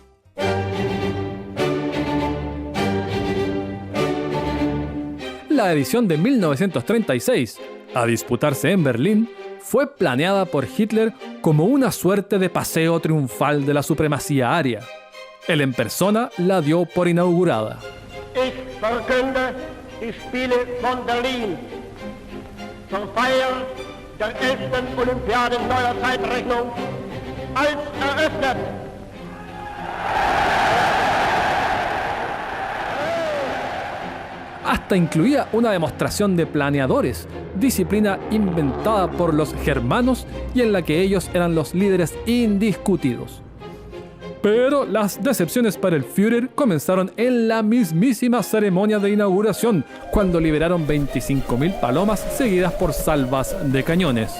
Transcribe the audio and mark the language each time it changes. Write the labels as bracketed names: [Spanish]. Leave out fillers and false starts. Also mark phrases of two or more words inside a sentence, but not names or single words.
[Spanish] La edición de 1936, a disputarse en Berlín, fue planeada por Hitler como una suerte de paseo triunfal de la supremacía aria. Él en persona la dio por inaugurada. [German] Ich verkünde die Spiele von Berlin zur Feier der 11. Olympiade neuer Zeitrechnung als eröffnet. [Spanish] Hasta incluía una demostración de planeadores, disciplina inventada por los germanos y en la que ellos eran los líderes indiscutidos. Pero las decepciones para el Führer comenzaron en la mismísima ceremonia de inauguración, cuando liberaron 25.000 palomas seguidas por salvas de cañones.